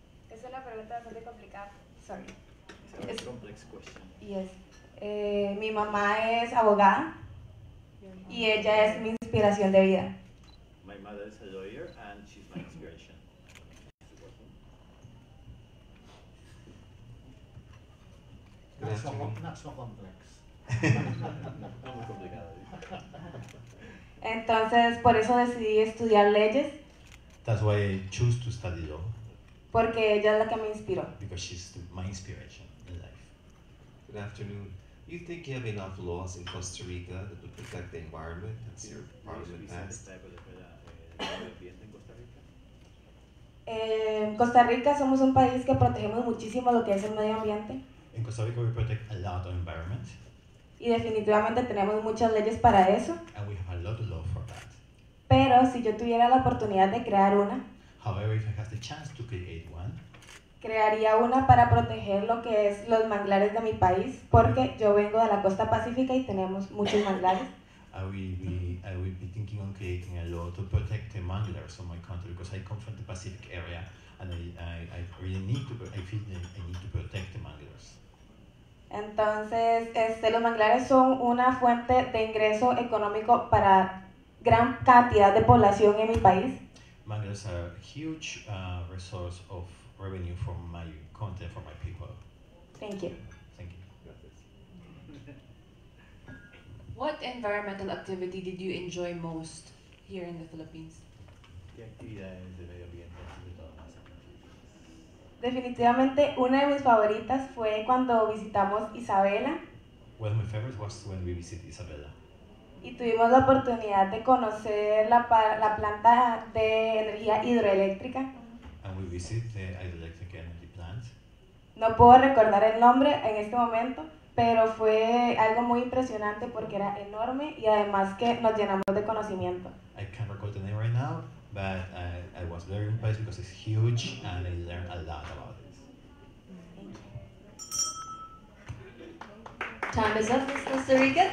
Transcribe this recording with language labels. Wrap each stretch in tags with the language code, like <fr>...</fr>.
<es>Esa es una pregunta bastante complicada.</es> <en>Sorry. It's a complex question. Yes.</en> <es>Mi mamá es abogada y ella es mi inspiración de vida.</es> <en>My mother is a lawyer and she's my inspiration. Not so complex.</en> <es>No muy complicado. Entonces, por eso decidí estudiar leyes.</es> <en>That's why I choose to study law.</en> <es>Porque ella es la que me inspiró.</es> <en>Because she's my inspiration in life. Good afternoon. You think you have enough laws in Costa Rica that would protect the environment? That's your parliament passed.</en> <es>En Costa Rica somos un país que protegemos muchísimo lo que es el medio ambiente.</es> <en>In Costa Rica we protect a lot of environment.</en> <es>Y definitivamente tenemos muchas leyes para eso.</es> <en>And we have a lot of law for that.</en> <es>Pero si yo tuviera la oportunidad de crear una,</es> <en>However, if I have the chance to create one,</en> <es>crearía una para proteger lo que es los manglares de mi país, porque yo vengo de la costa pacífica y tenemos muchos manglares.</es> <en>I will be thinking on creating a law to protect the manglers of my country, because I come from the Pacific area and I really need to, I feel that I need to protect the manglers.</en> <es>Entonces, los manglares son una fuente de ingreso económico para gran cantidad de población en mi país.</es> <en>Manglers are a huge resource of revenue for my country, for my people. Thank you. Thank you. What environmental activity did you enjoy most here in the Philippines?</en> <es>¿Qué actividades de medio ambiente has disfrutado más? Definitivamente una de mis favoritas fue cuando visitamos Isabela.</es> <en>Well, my favorite was when we visited Isabela.</en> <es>Y tuvimos la oportunidad de conocer la planta de energía hidroeléctrica.</es> <en>And we visited the hydroelectric energy plant.</en> <es>No puedo recordar el nombre en este momento, pero fue algo muy impresionante porque era enorme y además que nos llenamos de conocimiento.</es> <en>I can't recall the name right now, but I was very impressed because it's huge and I learned a lot about it. Time is up, Miss Costa Rica.</en>